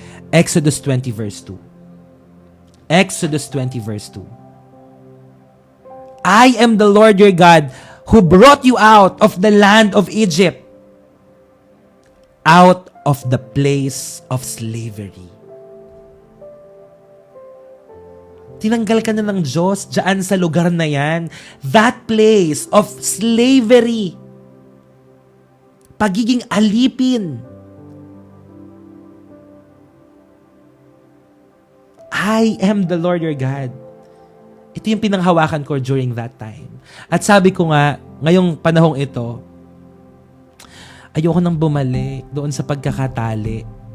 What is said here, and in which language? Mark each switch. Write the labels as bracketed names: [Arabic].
[English] Exodus 20 verse 2. Exodus 20 verse 2. I am the Lord your God who brought you out of the land of Egypt, out of the place of slavery. [Filipino] Tinanggal ka na ng Diyos dyan sa lugar na yan. [English] That place of slavery. [Filipino] Pagiging alipin. [English] I am the Lord your God. [Filipino] Ito yung pinanghawakan ko [English] during that time. [Filipino] At sabi ko nga, ngayong panahong ito, ayoko nang bumalik doon sa pagkakatali.